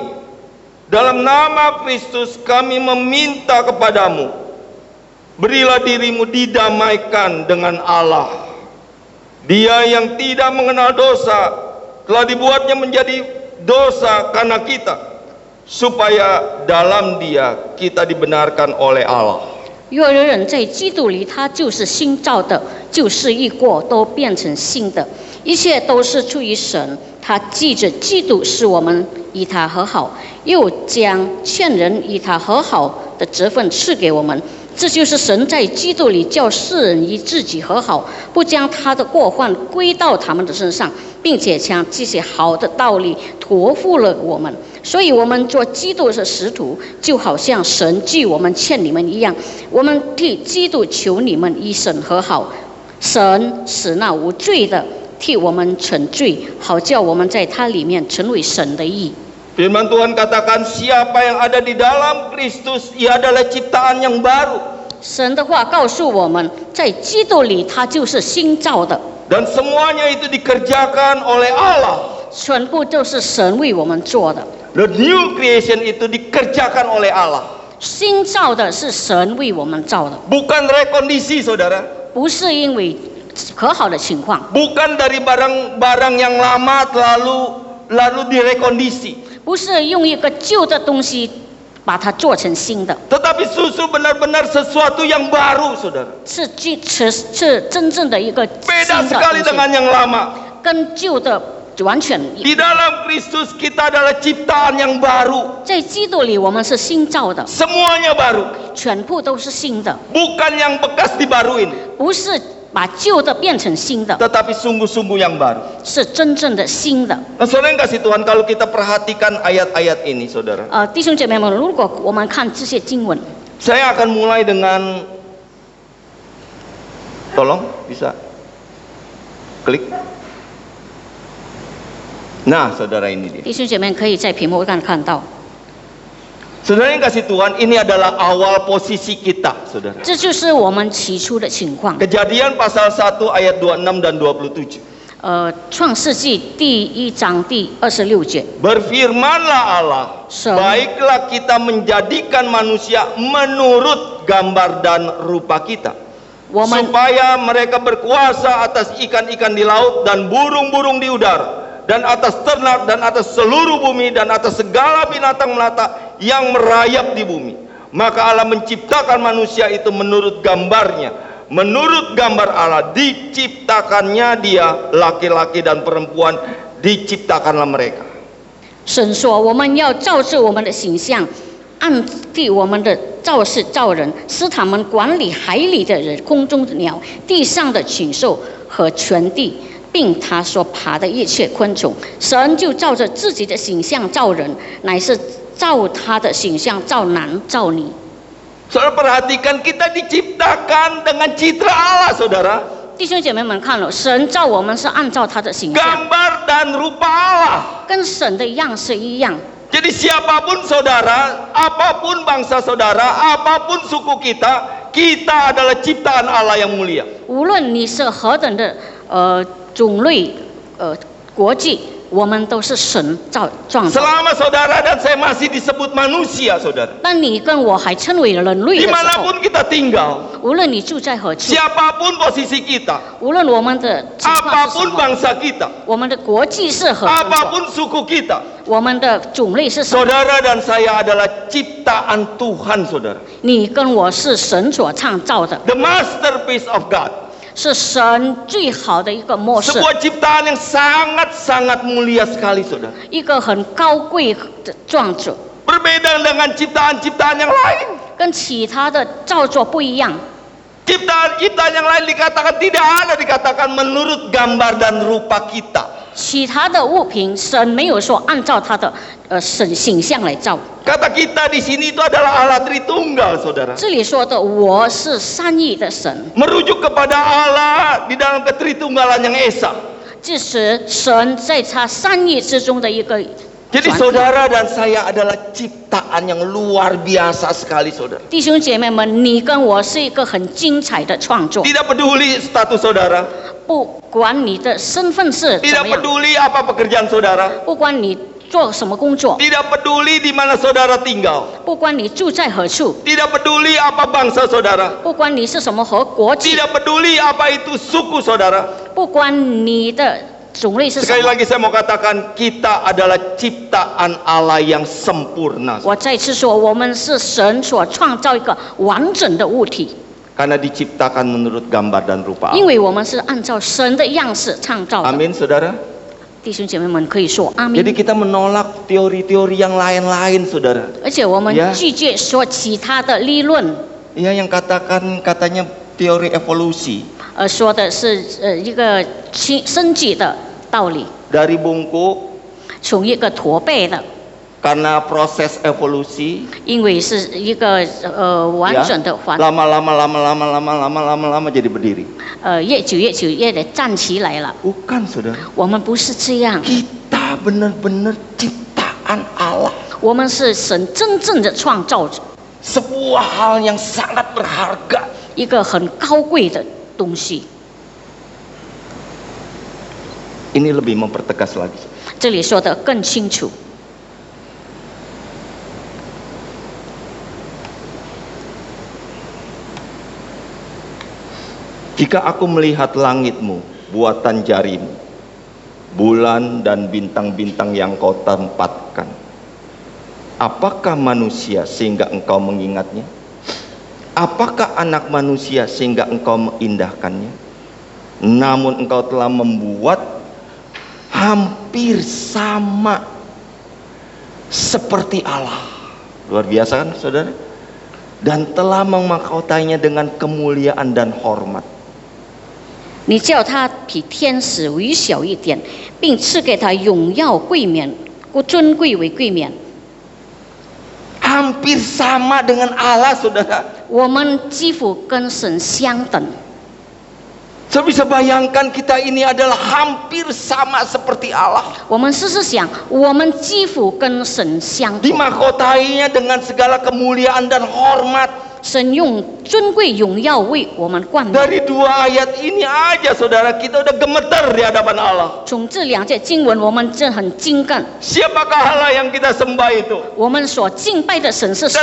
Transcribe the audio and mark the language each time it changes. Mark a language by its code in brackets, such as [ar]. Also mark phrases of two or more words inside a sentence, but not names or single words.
[id] Dalam nama Kristus kami meminta kepadamu, berilah dirimu didamaikan dengan Allah. Dia yang tidak mengenal dosa telah dibuatnya menjadi dosa karena kita, supaya dalam Dia kita dibenarkan oleh Allah. [zh] 若有人在基督里，他就是新造的，旧事一过，都变成新的。一切都是出于神，他记着基督使我们与他和好，又将劝人与他和好的职分赐给我们。这就是神在基督里叫世人与自己和好，不将他的过犯归到他们的身上，并且将这些好的道理托付了我们。所以我们做基督的使徒，就好像神记我们欠你们一样，我们替基督求你们与神和好。神使那无罪的替我们成罪，好叫我们在他里面成为神的义。 [id] Firman Tuhan katakan, siapa yang ada di dalam Kristus, ia adalah ciptaan yang baru. [zh] 神的话告诉我们，在基督里他就是新造的， [id] Dan semuanya itu dikerjakan oleh Allah. [zh] 全部都是神为我们做的。 [en] The new creation [id] itu dikerjakan oleh Allah. [zh] 新造的是神为我们造的， [id] Bukan rekondisi, saudara. [zh] 不是因为和好的情况， [id] Bukan dari barang-barang yang lama lalu direkondisi. [zh] 不是用一个旧的东西把它做成新的， [id] Tetapi susu benar-benar sesuatu yang baru, saudara. [zh] 是真正的一个新 [id] Beda [zh] 的 [id] sekali [zh] 东 [id] dengan [zh] 西， [id] yang lama. [zh] 跟旧的完全。 [id] Di dalam Kristus kita adalah ciptaan yang baru. [zh] 在基督里我们是新造的， [id] Semuanya baru. [zh] 全部都是新的， [id] Bukan yang bekas dibaruin, [zh] 不是把旧的变成新的， [id] tetapi sungguh-sungguh yang baru. [zh] 是真正的新的。 [id] Nah, saudara yang kasih Tuhan, kalau kita perhatikan ayat-ayat ini, saudara, [zh] 弟兄姐妹们，如果我们看这些经文， [id] saya akan mulai dengan, tolong bisa klik. Nah, saudara, ini dia. [zh] 弟兄姐妹可以在屏幕上看到， [id] Saudara yang kasih Tuhan, ini adalah awal posisi kita, saudara. [zh] 这就是我们起初的情况。 [id] Kejadian pasal 1 ayat 26 dan 27. [zh] 创世纪第1章第26节。 [id] Berfirmanlah Allah, baiklah kita menjadikan manusia menurut gambar dan rupa kita, supaya mereka berkuasa atas ikan-ikan di laut dan burung-burung di udara, dan atas ternak, dan atas seluruh bumi, dan atas segala binatang melata yang merayap di bumi. Maka Allah menciptakan manusia itu menurut gambarnya. Menurut gambar Allah diciptakannya dia, laki-laki dan perempuan diciptakanlah mereka. [zh] 神说：“我们要照着我们的形象，按地我们的造式造人，使他们管理海里的人、空中的鸟、地上的禽兽和全地，并他所爬的一切昆虫。神就照着自己的形象造人，乃是照他的形象造男造女。” [id] Saudara perhatikan, kita diciptakan dengan citra Allah, saudara. [zh] 弟兄姐妹们看了，神造我们是按照他的形象， [id] Gambar dan rupa Allah. [zh] 跟神的样式一样。 [id] Jadi siapapun saudara, apapun bangsa saudara, apapun suku kita, kita adalah ciptaan Allah yang mulia. [zh] 无论你是何等的种类国际，我们都是神创造。 [id] Selama saudara dan saya masih disebut manusia, saudara. [zh] 当你跟我还称为人类的时候， [id] Dimanapun kita tinggal, [zh] 无论你住在何处， [id] siapapun posisi kita, [zh] 无论我们的情况是什 [id] apapun [zh] 么， [id] bangsa kita, [zh] 我们的国际是何种， [id] apapun suku kita, [zh] 我们的种类是什么， [id] saudara dan saya adalah ciptaan Tuhan, saudara. [zh] 你跟我是神所创造的， [en] The masterpiece of God. [zh] 是神最好的一个模式， [id] Sebuah ciptaan yang sangat-sangat mulia sekali, saudara. [zh] 一个很高贵的创作， [id] Berbeda dengan ciptaan-ciptaan yang lain. [zh] 跟其他的造作不一样。 [id] Ciptaan yang lain dikatakan tidak ada, dikatakan menurut gambar dan rupa kita. [zh] 其他的物品，神没有说按照他的神形象来造。 [id] Kata kita di sini itu adalah Allah Tritunggal, saudara. [zh] 这里说的我是三一的神， [id] Merujuk kepada Allah di dalam ketritunggalan yang esa. [zh] 这是神在他三一之中的一个 [id] Jadi [zh] 传统。 [id] saudara dan saya adalah ciptaan yang luar biasa sekali, saudara. [zh] 弟兄姐妹们，你跟我是一个很精彩的创作， [id] Tidak peduli status saudara, [zh] 不管你的身份是怎 [id] tidak [zh] 么样， [id] peduli apa pekerjaan saudara, [zh] 不管你做什么工作， [id] tidak peduli di mana saudara tinggal, [zh] 不管你住在何处， [id] tidak peduli apa bangsa saudara, [zh] 不管你是什么和国籍， [id] tidak peduli apa itu suku saudara. [zh] 不管你的种类是什 [id] Sekali [zh] 么。 [id] lagi saya mau katakan, kita adalah ciptaan Allah yang sempurna. [zh] 我再次说，我们是神所创造一个完整的物体， [id] Karena diciptakan menurut gambar dan rupa [zh] 因 [id] Allah. [zh] 为我们是按照神的样式创造的。 [id] Amin, saudara. [zh] 弟兄姐妹们可以说阿 [id] Jadi [zh] 明。 [id] kita menolak teori-teori yang lain-lain, saudara. [zh] 而且我们 [id] Ya [zh] 拒绝说其他的理论， [id] Ya, yang katanya teori evolusi. [zh] 说的是一个升级的道理， [id] Dari bungkuk, [zh] 从一个驼背的， [id] karena proses evolusi, [zh] 因为是一个完 [id] ya, [zh] 整的环， [id] lama-lama jadi berdiri. [zh] 越久越的站起来了。 [id] Bukan, saudara. [zh] 我们不是这样， [id] Kita benar-benar ciptaan Allah. [zh] 我们是神真正的创造者， [id] Sebuah hal yang sangat berharga. [zh] 一个很高贵的东西。 [id] Ini lebih mempertegas lagi. [zh] 这里说的更清楚。 [id] Jika aku melihat langitmu, buatan jarimu, bulan dan bintang-bintang yang kau tempatkan, apakah manusia sehingga engkau mengingatnya? Apakah anak manusia sehingga engkau mengindahkannya? Namun engkau telah membuat hampir sama seperti Allah. Luar biasa kan, saudara? Dan telah memahkotainya dengan kemuliaan dan hormat. [zh] 你叫他比天使微小一点，并赐给他荣耀贵冕，尊贵为贵冕。 [id] Hampir sama dengan Allah, saudara. [zh] 我们几乎跟神相等。 [id] Saya bisa bayangkan kita ini adalah hampir sama seperti Allah. [zh] 我们试试想，我们几乎跟神相同。 [id] Dimahkotainya dengan segala kemuliaan dan hormat. [zh] 神用尊贵荣耀为我们冠冕。 [id] Dari 2 ayat ini aja saudara, kita udah gemeter di hadapan Allah. [zh] 从这2节经文，我们真很精干。 [id] Siapakah Allah yang kita sembah itu? [zh] 我们所敬拜的神是